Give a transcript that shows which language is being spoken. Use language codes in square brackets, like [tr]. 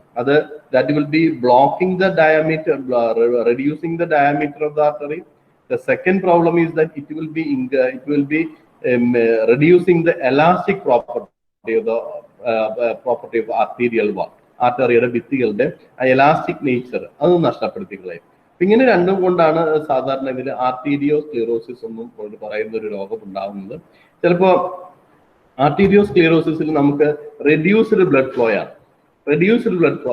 [ml] അത് [en] That will be blocking the diameter, reducing the diameter of the artery. The second problem is that it will be reducing the elastic property of the property of arterial wall. [ml] ആർട്ടറിയുടെ ഭിത്തികളുടെ elastic nature അത് നഷ്ടപ്പെടുത്തി കളയും. ഇങ്ങനെ രണ്ടും കൊണ്ടാണ് സാധാരണ ഇതിൽ ആർട്ടീരിയോസ്ക്ലിയറോസിസ് എന്നും പറയുന്ന ഒരു രോഗം ഉണ്ടാകുന്നത്. ചിലപ്പോൾ ആർട്ടീരിയോസ്ക്ലിയറോസിസിൽ നമുക്ക് റെഡ്യൂസ്ഡ് ബ്ലഡ് ഫ്ലോ ആണ്, റെഡ്യൂസ്ഡ് ബ്ലഡ് ഫ്ലോ.